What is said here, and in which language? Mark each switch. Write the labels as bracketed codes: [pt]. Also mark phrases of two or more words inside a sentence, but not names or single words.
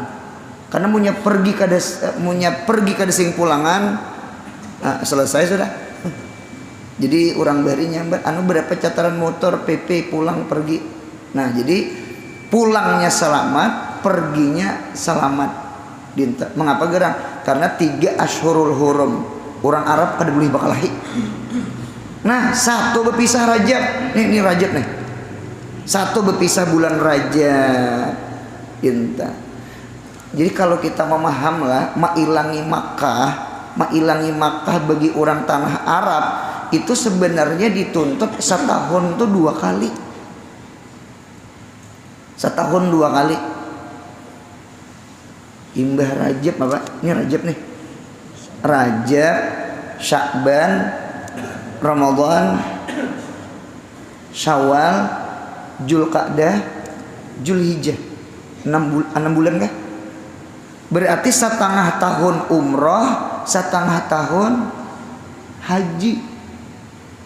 [bjn] Karena punya pergi kada sing pulangan. [id] Selesai sudah. [bjn] Jadi orang barinya berapa cataran motor PP pulang pergi. [id] Nah, jadi pulangnya selamat, perginya selamat. Mengapa gerang? Karena 3 [ar] أشهر الحرم. [bjn] Orang Arab kada boleh bakalahi. [id] Nah, 1 berpisah Rajab. Ini Rajab nih. 1 berpisah bulan Rajab. Jadi kalau kita memaham lah, mailangi Makkah bagi orang tanah Arab itu sebenarnya dituntut setahun tuh 2 kali. [bjn] Setahun 2 kali. Imbah Rajab apa? Ini Rajab nih. [id] Rajab, Sya'ban, Ramadan, Syawal, Zulqa'dah, Zulhijjah. 6 bulan kah? Berarti setengah tahun umroh, setengah tahun haji.